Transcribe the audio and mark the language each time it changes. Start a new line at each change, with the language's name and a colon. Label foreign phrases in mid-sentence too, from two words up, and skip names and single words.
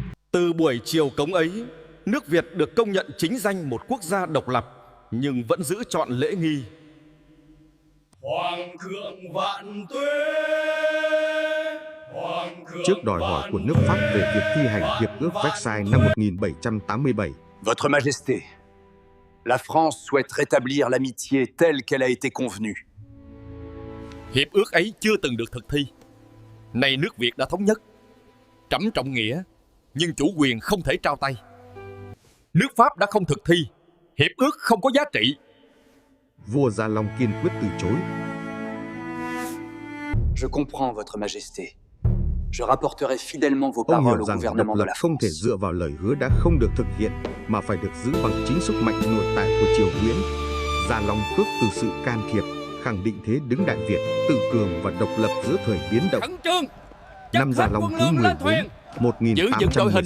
Vietnamese: Từ buổi triều cống ấy, nước Việt được công nhận chính danh một quốc gia độc lập, nhưng vẫn giữ trọn lễ nghi. Hoàng thượng vạn tuế. Trước đòi hỏi của nước Pháp về việc thi hành Hiệp ước Versailles năm 1787,
French: Votre Majesté, la France souhaite rétablir l'amitié telle qu'elle a été convenue.
Vietnamese: Hiệp ước ấy chưa từng được thực thi. Nay nước Việt đã thống nhất. Trẫm trọng nghĩa, nhưng chủ quyền không thể trao tay. Nước Pháp đã không thực thi, hiệp ước không có giá trị. vua Gia Long kiên quyết từ chối.
French: Je comprends Votre Majesté. Je rapporterai fidèlement vos
Vietnamese: Ông
French: paroles
Vietnamese: hiểu
French: au
Vietnamese: rằng độc
French: gouvernement de
Vietnamese: lập
French: la
Vietnamese: không thể
French: France.
Vietnamese: dựa vào lời hứa đã không được thực hiện, mà phải được giữ bằng chính sức mạnh nội tại của triều Nguyễn. Gia Long khước từ sự can thiệp, khẳng định thế đứng Đại Việt, tự cường và độc lập giữa thời biến động. Khẩn trương. Năm Gia Long thứ 14, Giữ vững đội hình,